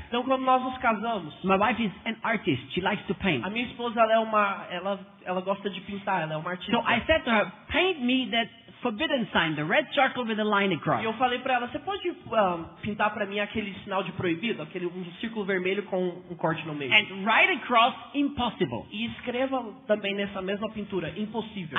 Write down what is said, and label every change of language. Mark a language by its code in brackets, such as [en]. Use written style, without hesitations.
[pt] Então quando nós nos casamos, [en] my wife is an artist. She likes to paint. [pt] a minha esposa ela gosta de pintar, ela é uma artista. [en] So I said to her, paint me that forbidden sign, the red circle with a line across. [pt] E eu falei pra ela, você pode pintar pra mim aquele sinal de proibido, um círculo vermelho com um corte no meio. [en] And right across, impossible. [pt] E escreva também nessa mesma pintura, impossível.